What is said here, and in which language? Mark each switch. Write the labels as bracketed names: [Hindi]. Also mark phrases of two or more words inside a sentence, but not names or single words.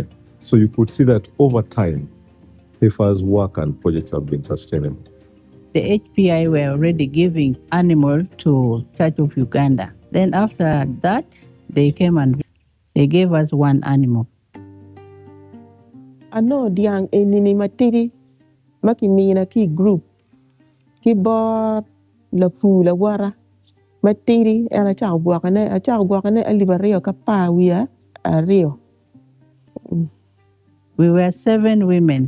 [English] So you could see that over time, Heifer's work and projects have been sustainable. The HPI were already giving animal to Church of Uganda. Then after that, they came and they gave us one animal. [Acoli] Ano diang enini matiri makimina ki group ki bor la fu la wara matiri ana chagwakane alibario kapawia ario. [English] We were 7 women.